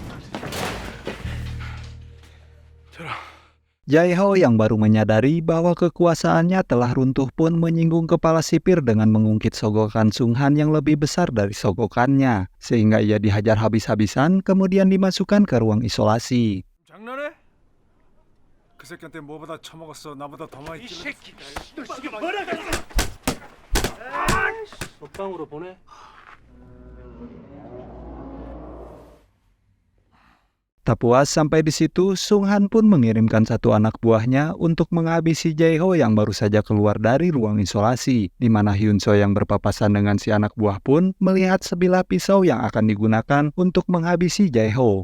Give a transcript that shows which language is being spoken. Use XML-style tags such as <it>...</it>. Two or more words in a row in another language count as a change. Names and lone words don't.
<id>Jae-ho yang baru menyadari bahwa kekuasaannya telah runtuh pun menyinggung kepala sipir dengan mengungkit sogokan Sung Han yang lebih besar dari sogokannya, sehingga ia dihajar habis-habisan kemudian dimasukkan ke ruang isolasi.</id> <ko>장난해? 그 새끼한테 뭐보다 처먹었어. 나보다 더 많이 찔렀어. 이 새끼가 너 지금 뭐라 그래? 먹방으로 보내.</ko> <id>Tak puas sampai di situ, Sung Han pun mengirimkan satu anak buahnya untuk menghabisi Jae-ho yang baru saja keluar dari ruang isolasi, di mana Hyun So yang berpapasan dengan si anak buah pun melihat sebilah pisau yang akan digunakan untuk menghabisi Jae-ho.</id>